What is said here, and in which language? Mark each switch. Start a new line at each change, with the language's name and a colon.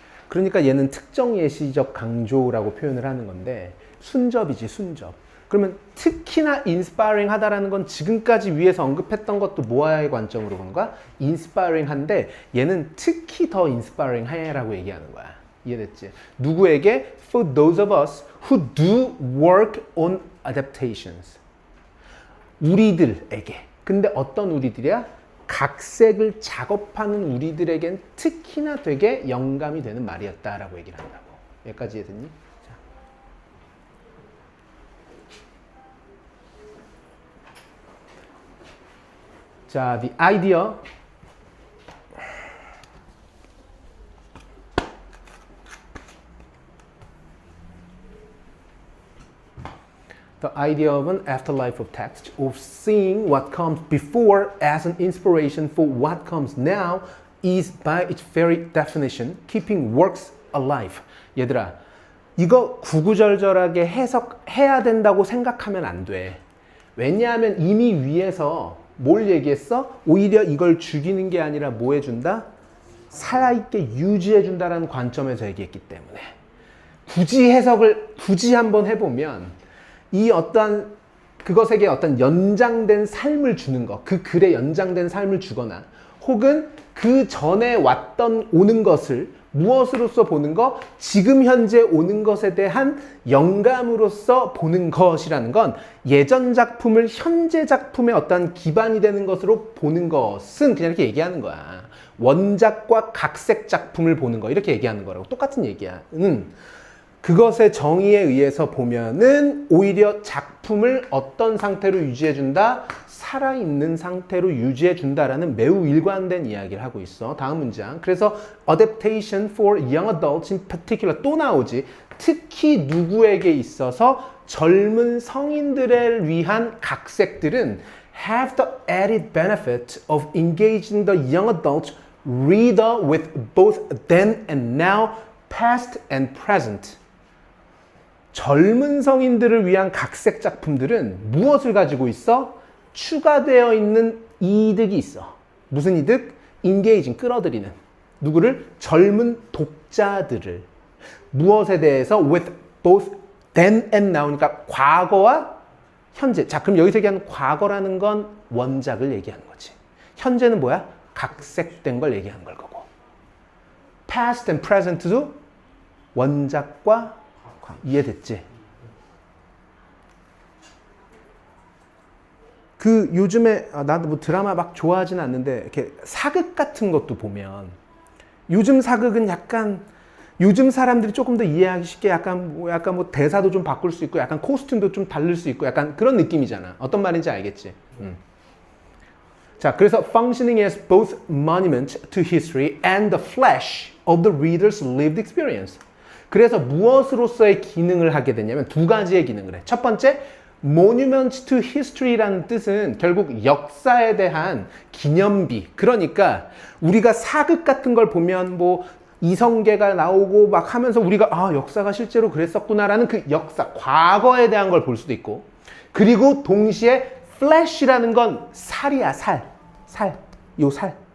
Korean: 그러니까 얘는 특정 예시적 강조라고 표현을 하는 건데 순접이지 순접. 그러면 특히나 inspiring 하다라는 건 지금까지 위에서 언급했던 것도 모아의 관점으로 보는 거야. inspiring 한데 얘는 특히 더 inspiring 해라고 얘기하는 거야. 이해됐지? 누구에게?
English: For those of us who do work on adaptations.
Korean: 우리들에게. 근데 어떤 우리들이야? 각색을 작업하는 우리들에겐 특히나 되게 영감이 되는 말이었다라고 얘기를 한다고. 여기까지 이해됐니? 자,
English: the idea the idea of an afterlife of text, of seeing what comes before as an inspiration for what comes now, is by its very definition keeping works alive.
Korean: 얘들아, 이거 구구절절하게 해석해야 된다고 생각하면 안 돼. 왜냐하면 이미 위에서 뭘 얘기했어? 오히려 이걸 죽이는 게 아니라 뭐 해준다? 살아있게 유지해준다라는 관점에서 얘기했기 때문에 굳이 해석을 굳이 한번 해보면 이 어떤 그것에게 어떤 연장된 삶을 주는 것, 그 글에 연장된 삶을 주거나 혹은 그 전에 오는 것을 무엇으로서 보는 것, 지금 현재 오는 것에 대한 영감으로서 보는 것이라는 건 예전 작품을 현재 작품의 어떤 기반이 되는 것으로 보는 것은 그냥 이렇게 얘기하는 거야. 원작과 각색 작품을 보는 거 이렇게 얘기하는 거라고 똑같은 얘기야. 그것의 정의에 의해서 보면은 오히려 작품을 어떤 상태로 유지해준다? 살아있는 상태로 유지해준다라는 매우 일관된 이야기를 하고 있어. 다음 문장. 그래서
English: adaptation for young adults in particular
Korean: 또 나오지. 특히 누구에게 있어서 젊은 성인들을 위한 각색들은
English: have the added benefit of engaging the young adult reader with both then and now, past and present.
Korean: 젊은 성인들을 위한 각색 작품들은 무엇을 가지고 있어? 추가되어 있는 이득이 있어. 무슨 이득? engaging, 끌어들이는. 누구를? 젊은 독자들을. 무엇에 대해서?
English: with both then and now.
Korean: 그러니까 과거와 현재. 자, 그럼 여기서 얘기하는 과거라는 건 원작을 얘기하는 거지. 현재는 뭐야? 각색된 걸 얘기하는 걸 거고.
English: past and present
Korean: 도 원작과 이해됐지? 그 요즘에 나도 뭐 드라마 막 좋아하진 않는데 이렇게 사극 같은 것도 보면 요즘 사극은 약간 요즘 사람들이 조금 더 이해하기 쉽게 약간 뭐 대사도 좀 바꿀 수 있고 약간 코스튬도 좀 다를 수 있고 약간 그런 느낌이잖아. 어떤 말인지 알겠지? 자, 그래서
English: functioning as both monument to history and the flash of the reader's lived experience.
Korean: 그래서 무엇으로서의 기능을 하게 되냐면 두 가지의 기능을 해. 첫 번째,
English: monument to history
Korean: 라는 뜻은 결국 역사에 대한 기념비. 그러니까 우리가 사극 같은 걸 보면 뭐 이성계가 나오고 막 하면서 우리가 역사가 실제로 그랬었구나라는 그 역사, 과거에 대한 걸 볼 수도 있고 그리고 동시에 flash라는 건 살이야, 살. 요 살.